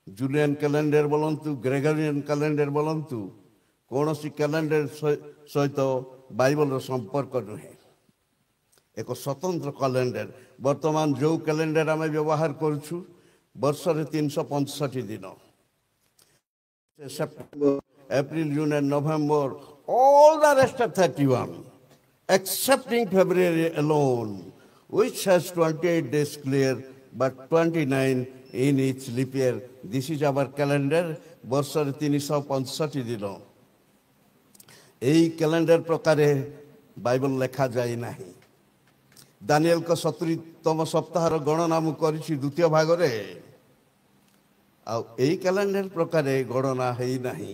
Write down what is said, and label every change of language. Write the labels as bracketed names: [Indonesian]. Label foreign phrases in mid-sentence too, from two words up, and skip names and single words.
[Odia] ଜୁଲିଆନ କ୍ୟାଲେଣ୍ଡର ବୋଲନ୍ତୁ, ଗ୍ରେଗୋରିଆନ କ୍ୟାଲେଣ୍ଡର ବୋଲନ୍ତୁ, କୌଣସି କ୍ୟାଲେଣ୍ଡର ସହିତ ବାଇବଲର ସମ୍ପର୍କ ନୁହେଁ। ଏକ ସ୍ୱତନ୍ତ୍ର କ୍ୟାଲେଣ୍ଡର। ବର୍ତ୍ତମାନ ଯେଉଁ କ୍ୟାଲେଣ୍ଡର ଆମେ ବ୍ୟବହାର କରୁଛୁ, ବର୍ଷରେ 365 ଦିନ। [English] September, April, June and November, all the rest are 31, excepting February alone, which has 28 days clear, but 29 in each leap year. This is our calendar. [Odia] ବର୍ଷରେ 365 ଦିନ। ଏହି କ୍ୟାଲେଣ୍ଡର ପ୍ରକାରେ ବାଇବଲ ଲେଖାଯାଇ ନାହିଁ। ଦାନିଏଲଙ୍କ 70ତମ ସପ୍ତାହର ଗଣନା ମୁଁ କରିଛି ଦ୍ୱିତୀୟ ଭାଗରେ। ଆଉ ଏହି କ୍ୟାଲେଣ୍ଡର ପ୍ରକାରେ ଗଣନା ହେଇନାହିଁ।